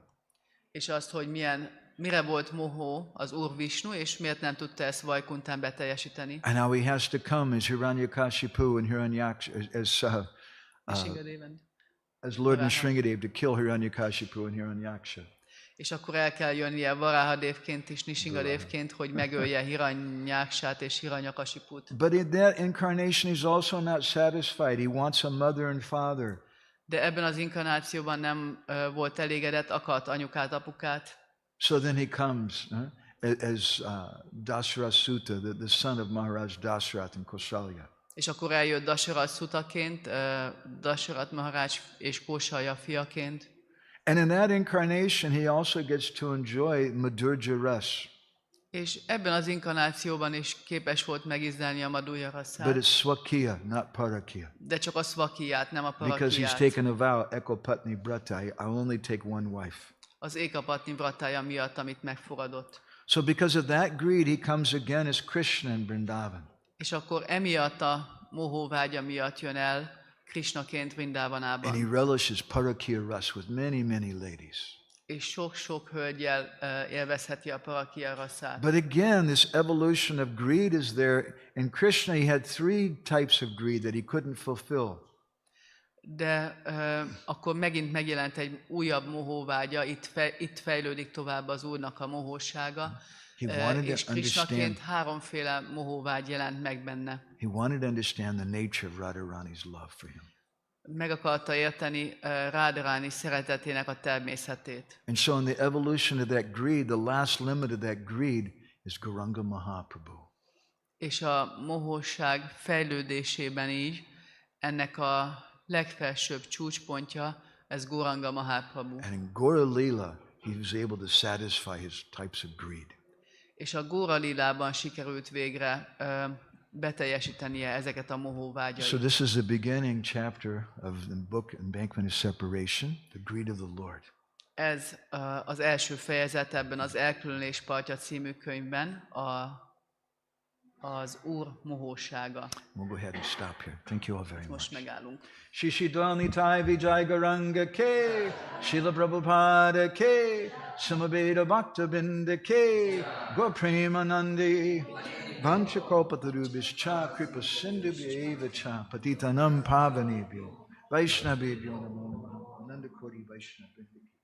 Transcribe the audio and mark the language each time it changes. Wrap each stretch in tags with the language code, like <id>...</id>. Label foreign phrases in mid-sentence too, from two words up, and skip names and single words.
<hu>És azt, hogy mire volt mohó az Úr Vishnu, és miért nem tudta ezt Vaikuntán beteljesíteni.</hu> <en>And how he has to come as Hiranyakashipu and Hiranyaksha, as Lord Nrsingadev to kill Hiranyakashipu and Hiranyaksha.</en> <hu>És akkor el kell jönnie Varahadevként és Nrsingadevként, hogy megölje Hiranyakshát és Hiranyakashiput.</hu> <en>But in that incarnation he's also not satisfied. He wants a mother and father.</en> <hu>De ebben az inkarnációban nem volt elégedett, akart anyukát, apukát.</hu> <en>So then he comes as Dasharath Sutta, the son of Maharaj Dasharath and Kausalya.</en> <hu>És akkor eljött Dasharath Sutaként, Dasharath Maharaj és Kausalya fiaként.</hu> <en>And in that incarnation he also gets to enjoy</en> <sa>माधुर्य रस.</sa> <hu>És ebben az inkarnációban is képes volt megizdelni a Madhurya</hu> <en>But</en> <hu>rasszát,</hu> <en>it's Swakiya, not Parakiya.</en> <hu>de csak a szvakiját, nem a</hu> <en>Because he's</en> <hu>parakiját.</hu> <en>taken a vow,</en> <sa>एकपत्नी व्रत,</sa> <en>I'll only take one wife.</en> <hu>Az ékapatni vratája miatt, amit megfogadott.</hu> <en>So because of that greed, he comes again as Krishna in Vrindavan.</en> <hu>És akkor emiatt a mohóvágya miatt jön el Krishnaként</hu> <en>And he</en> <hu>Vrindávánában.</hu> <en>relishes</en> <sa>परकीय रस</sa> <en>with many, many ladies.</en> <hu>És sok-sok hölgyel élvezheti a parakiya rasszát.</hu> <en>But again, this evolution of greed is there. In Krishna, he had three types of greed that he couldn't fulfill.</en> <hu>De akkor megint megjelent egy újabb mohóvágya, itt fejlődik tovább az Úrnak a mohósága, és Krishnaként háromféle mohóvágy jelent meg benne.</hu> <en>He wanted to understand the nature of Radharani's love for him.</en> <hu>Meg akarta érteni Radharani szeretetének a természetét.</hu> <en>And so in the evolution of that greed, the last limit of that greed is Gauranga Mahaprabhu.</en> <hu>És a mohóság fejlődésében így ennek a legfelsőbb csúcspontja, ez Gauranga Mahaprabhu.</hu> <en>And in Gaura Lila, he was able to satisfy his types of greed.</en> <hu>És a Gaura Lilában sikerült végre beteljesítenie ezeket a mohóvágyait.</hu> <en>So this is the beginning chapter of the book Embankment of Separation, the greed of the Lord.</en> <hu>Ez az első fejezet ebben az Elkülönülés partja című könyvben, az Úr mohósága.</hu> <en>We'll go ahead and stop here. Thank you all very</en> <hu>Most</hu> <en>much.</en> <hu>megállunk. Shishidwanitai Vijay Garanga Ke, Srila Prabhupada Ke, Samaveda Bhakta Binda Ke, Gopremanandi, Vanchakopatarubhischa, Kripa Sindhu Vyevacha, Patitanam Pavanebhyo, Vaishnavebhyo Namo Namo, Ananda Koti Vaishnavebhyo.</hu>